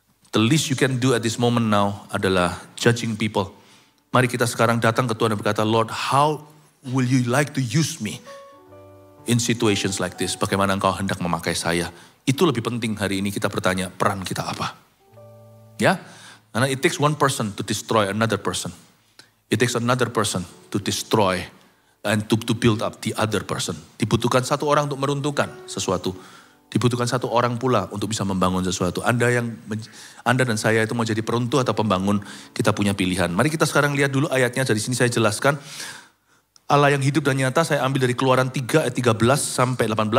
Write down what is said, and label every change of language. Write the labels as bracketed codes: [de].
[en] The least you can do at this moment now [id] adalah [en] judging people. [id] Mari kita sekarang datang ke Tuhan dan berkata, [en] Lord, how will you like to use me in situations like this? [id] Bagaimana engkau hendak memakai saya? Itu lebih penting hari ini kita bertanya, peran kita apa? Ya, karena [en] it takes one person to destroy another person. It takes another person to destroy and to build up the other person. [id] Dibutuhkan satu orang untuk meruntuhkan sesuatu. Dibutuhkan satu orang pula untuk bisa membangun sesuatu. Anda dan saya itu mau jadi peruntuh atau pembangun, kita punya pilihan. Mari kita sekarang lihat dulu ayatnya, dari sini saya jelaskan. Allah yang hidup dan nyata saya ambil dari Keluaran 3 ayat 13 sampai 18.